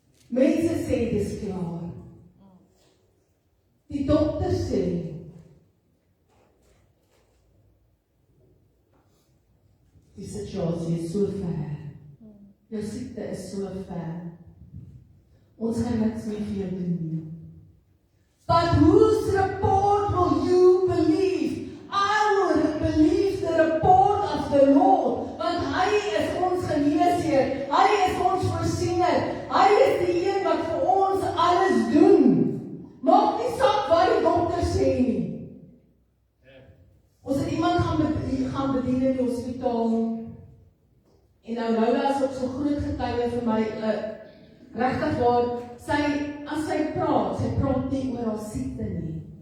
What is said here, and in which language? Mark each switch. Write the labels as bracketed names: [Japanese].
[Afrikaans] Mense sê, dit is klaar. Die dokter sê, die situasie is so ver. Jou siekte is so ver. Ons gaan niks meer vir jou doen nie. [English] But whose report will you believe? I will believe the report of the Lord. [Afrikaans] Want hy is ons geneesheer. Hy is ons voorsiener. Hy is die een wat vir ons alles doen. Maak nie saak wat die dokter sê nie. Ons het iemand gaan bedien in die hospitaal. En nou Lola is ook so groot getuie vir my, regtig waar, as sy praat nie oor haar siekte nie.